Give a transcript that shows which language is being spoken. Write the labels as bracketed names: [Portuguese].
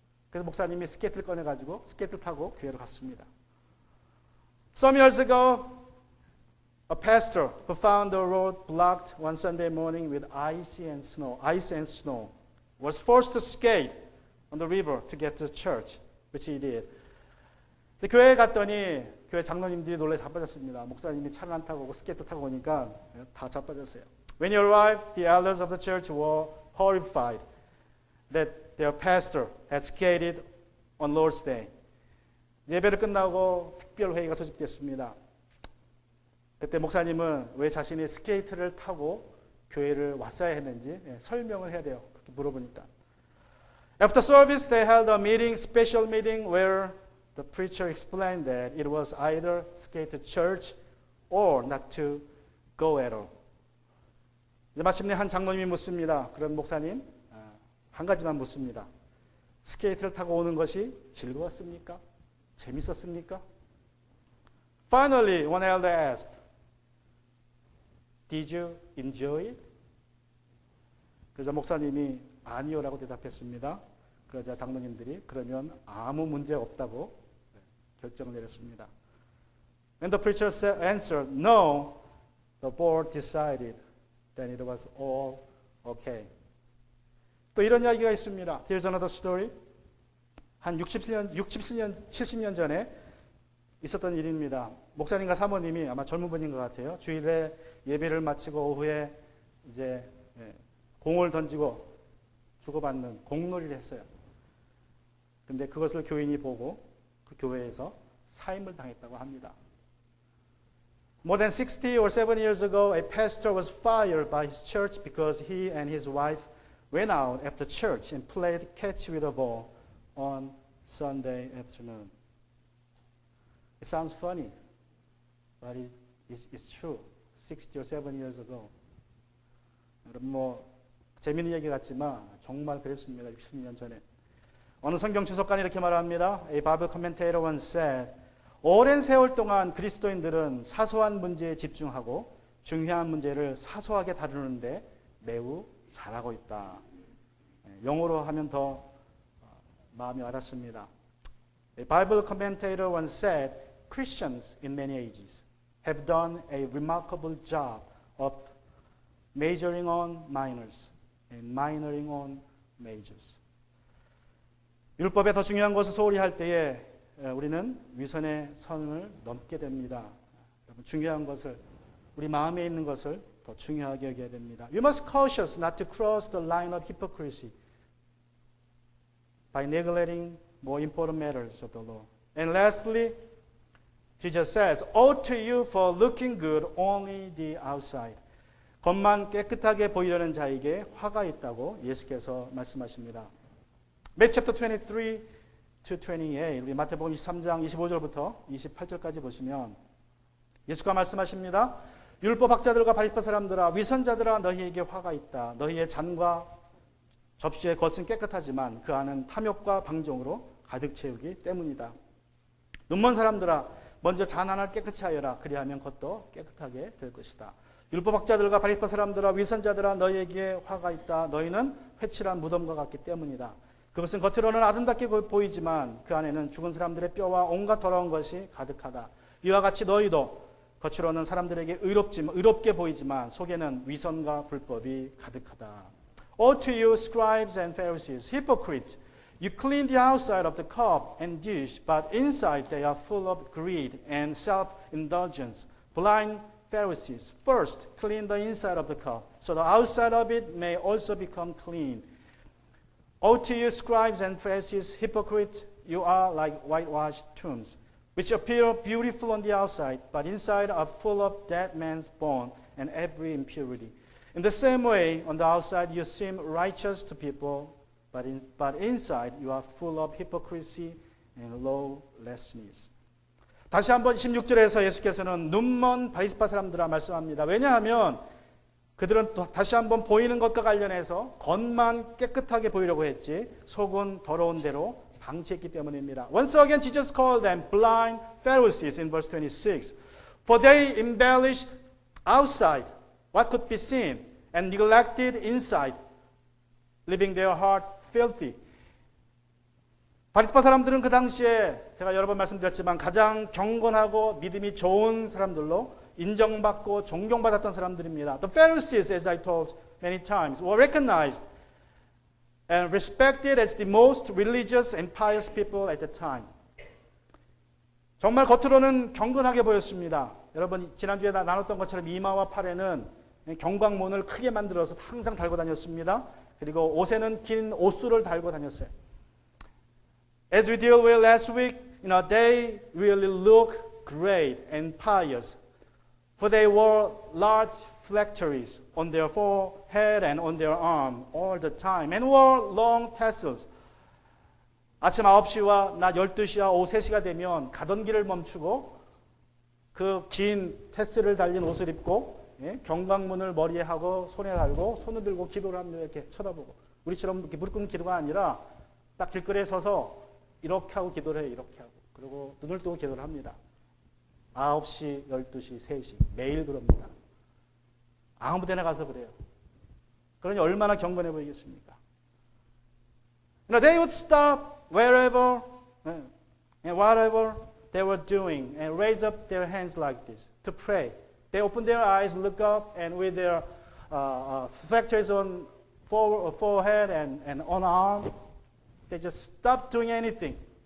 [Korean] 그래서 목사님이 스케이트를 꺼내가지고 스케이트를 타고 교회로 갔습니다. [English] Some years ago, a pastor who found the road blocked one Sunday morning with ice and snow was forced to skate on the river to get to church, which he did. [Korean] 교회에 갔더니 교회 장로님들이 놀래 자빠졌습니다. 목사님이 차를 안 타고 스케이트 타고 오니까 다 자빠졌어요. [English] When he arrived, the elders of the church were horrified that their pastor had skated on Lord's Day. [Korean] 예배를 끝나고 특별 회의가 소집됐습니다. 그때 목사님은 왜 자신이 스케이트를 타고 교회를 왔어야 했는지 설명을 해야 돼요. 그렇게 물어보니까. [English] After service, they held a meeting, special meeting, where the preacher explained that it was either skate to church or not to go at all. [Korean] 마침내 한 장로님이 묻습니다. 그런 목사님, 한 가지만 묻습니다. 스케이트를 타고 오는 것이 즐거웠습니까? 재밌었습니까? [English] Finally, one elder asked, Did you enjoy it? [Korean] 그러자 목사님이 아니요라고 대답했습니다. 그러자 장로님들이 그러면 아무 문제 없다고 결정을 내렸습니다. [English] When the preacher answered, No, the board decided that it was all okay. [Korean] 또 이런 이야기가 있습니다. [English] Here's another story. [Korean] 한 70년 전에 있었던 일입니다. 목사님과 사모님이 아마 젊은 분인 것 같아요. 주일에 예배를 마치고 오후에 이제 공을 던지고 주고받는 공놀이를 했어요. 근데 그것을 교인이 보고 그 교회에서 사임을 당했다고 합니다. [English] More than 60 or 70 years ago, a pastor was fired by his church because he and his wife went out after church and played catch with a ball on Sunday afternoon. It sounds funny. but it's true. 60 or 70 years ago. [Korean] 여러분 재미있는 얘기 같지만 정말 그랬습니다. 60년 전에. 어느 성경 주석관이 이렇게 말합니다. [English] A Bible commentator once said, [Korean] 오랜 세월 동안 그리스도인들은 사소한 문제에 집중하고 중요한 문제를 사소하게 다루는데 매우 잘하고 있다. 영어로 하면 더 마음이 와닿습니다. [English] A Bible commentator once said, Christians in many ages have done a remarkable job of majoring on minors and minoring on majors. [Korean] 율법에 더 중요한 것을 소홀히 할 때에 우리는 위선의 선을 넘게 됩니다. 여러분, 중요한 것을, 우리 마음에 있는 것을 더 중요하게 여겨야 됩니다. [English] You must cautious not to cross the line of hypocrisy by neglecting more important matters of the law. And lastly, Jesus says, "Woe to you for looking good only the outside." [Korean] 겉만 깨끗하게 보이려는 자에게 화가 있다고 예수께서 말씀하십니다. [English] Matthew chapter 23 to 28, [Korean] 우리 마태복음 23장 25절부터 28절까지 보시면 예수가 말씀하십니다. 율법학자들과 바리새 사람들아, 위선자들아, 너희에게 화가 있다. 너희의 잔과 접시의 겉은 깨끗하지만 그 안은 탐욕과 방종으로 가득 채우기 때문이다. 눈먼 사람들아, 먼저 잔 하나를 깨끗이 하여라. 그리하면 겉도 깨끗하게 될 것이다. 율법학자들과 바리새 사람들아, 위선자들아, 너희에게 화가 있다. 너희는 회칠한 무덤과 같기 때문이다. 그것은 겉으로는 아름답게 보이지만 그 안에는 죽은 사람들의 뼈와 온갖 더러운 것이 가득하다. 이와 같이 너희도 겉으로는 사람들에게 의롭게 보이지만 속에는 위선과 불법이 가득하다. [English] Woe to you, scribes and Pharisees, hypocrites! You clean the outside of the cup and dish, but inside they are full of greed and self-indulgence. Blind Pharisees, first clean the inside of the cup, so the outside of it may also become clean. Woe to you, scribes and Pharisees, hypocrites! You are like whitewashed tombs, which appear beautiful on the outside, but inside are full of dead man's bone and every impurity. In the same way, on the outside you seem righteous to people, but inside you are full of hypocrisy and lawlessness. [Korean] 다시 한번 16절에서 예수께서는 눈먼 바리새파 사람들아 말씀합니다. 왜냐하면 그들은 또 다시 한번 보이는 것과 관련해서 겉만 깨끗하게 보이려고 했지 속은 더러운 대로 방치했기 때문입니다. [English] Once again, Jesus called them blind Pharisees in verse 26. For they embellished outside what could be seen and neglected inside, leaving their heart filthy. [Korean] 바리새파 사람들은 그 당시에 제가 여러 번 말씀드렸지만 가장 경건하고 믿음이 좋은 사람들로 인정받고 존경받았던 사람들입니다. [English] The Pharisees, as I told many times, were recognized and respected as the most religious and pious people at the time. [Korean] 정말 겉으로는 경건하게 보였습니다. 여러분 지난주에 나눴던 것처럼 이마와 팔에는 경광문을 크게 만들어서 항상 달고 다녔습니다. 그리고 옷에는 긴 옷수를 달고 다녔어요. [English] As we deal with last week, they really look great and pious. For they wore large phylacteries on their forehead and on their arm all the time, and wore long tassels. [Korean] 아침 9시와 낮 12시와 오후 3시가 되면 가던 길을 멈추고 그 긴 테스를 달린 옷을 입고 경광문을 머리에 하고 손에 달고 손을 들고 기도를 합니다. 이렇게 쳐다보고 우리처럼 이렇게 무릎 꿇는 기도가 아니라 딱 길거리에 서서 이렇게 하고 기도를 해요. 이렇게 하고 그리고 눈을 뜨고 기도를 합니다. 9시, 12시, 3시 매일 그럽니다. 아무 데나 가서 그래요. 그러니 얼마나 경건해 보이겠습니까? [English] They would stop wherever and whatever they were doing and raise up their hands like this to pray. They open their eyes, look up, and with their phylacteries on forehead and on arm, they just stop doing anything.